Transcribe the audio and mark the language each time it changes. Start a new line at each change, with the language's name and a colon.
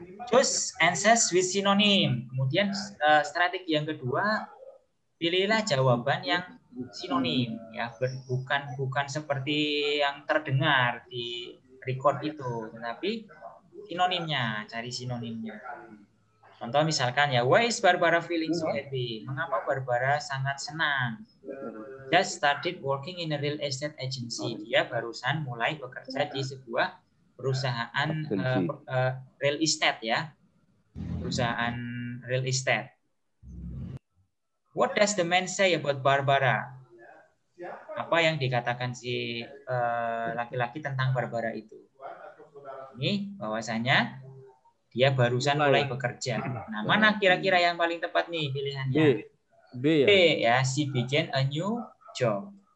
English: Choose answers with synonym.
Indonesian: Kemudian strategi yang kedua, pilihlah jawaban yang sinonim ya, bukan seperti yang terdengar di record itu, tetapi sinonimnya, cari sinonimnya. Contoh misalkan ya,
English: why is Barbara feeling so happy?
Indonesian: Mengapa Barbara sangat senang?
English: Just started working in a real estate agency.
Indonesian: Dia barusan mulai bekerja di sebuah perusahaan real estate ya, perusahaan real estate.
English: What does the man say about Barbara?
Indonesian: Apa yang dikatakan si laki-laki tentang Barbara itu? Ini bahwasanya dia barusan mulai bekerja. Nah, mana kira-kira yang paling tepat nih pilihannya? B ya,
English: she began a new job.